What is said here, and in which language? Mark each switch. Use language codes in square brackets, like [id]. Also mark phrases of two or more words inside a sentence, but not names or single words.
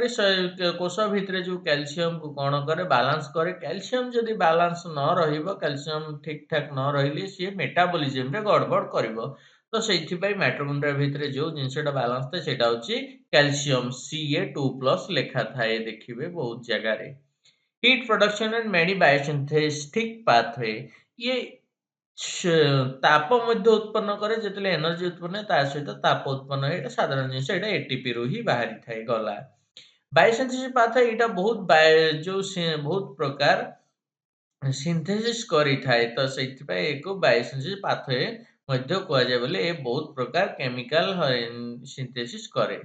[or] କୋଷ ଭିତରେ ଯୋଉ କ୍ୟାଲସିୟମକୁ କ'ଣ କରେ? ବାଲାନ୍ସ କରେ। କ୍ୟାଲସିୟମ ଯଦି ବାଲାନ୍ସ ନ ରହିବ, କ୍ୟାଲସିୟମ ଠିକ୍ ଠାକ୍ ନ ରହିଲେ ସିଏ ମେଟାବଲିଜିମରେ ଗଡ଼ବଡ଼ କରିବ। ତ ସେଇଥିପାଇଁ ମାଇଟୋକଣ୍ଡ୍ରିଆ ଭିତରେ ଯୋଉ ଜିନିଷଟା ବାଲାନ୍ସ ଥାଏ ସେଇଟା ହେଉଛି କ୍ୟାଲସିୟମ। Ca2+ ଲେଖା ଥାଏ, ଦେଖିବେ ବହୁତ ଜାଗାରେ। [en] Heat production and many biosynthetic pathway। [or] ଇଏ ତାପ ମଧ୍ୟ ଉତ୍ପନ୍ନ କରେ। ଯେତେବେଳେ ଏନର୍ଜି ଉତ୍ପନ୍ନ ହୁଏ, ତା ସହିତ ତାପ ଉତ୍ପନ୍ନ ହୁଏ। ଏଇଟା ସାଧାରଣ ଜିନିଷ, ଏଇଟା ଏଟିପିରୁ ହିଁ ବାହାରିଥାଏ। ଗଲା [en] biosynthesis pathway. [or] ଏଇଟା ବହୁତ ବହୁତ ପ୍ରକାର ସିନ୍ଥେସିସ୍ କରିଥାଏ, ତ ସେଇଥିପାଇଁ ଏକୁ [en] biosynthesis pathway [or] ମଧ୍ୟ କୁହାଯାଏ ବୋଲି ଏ ବହୁତ ପ୍ରକାର [en] chemical synthesis [or] କରେ।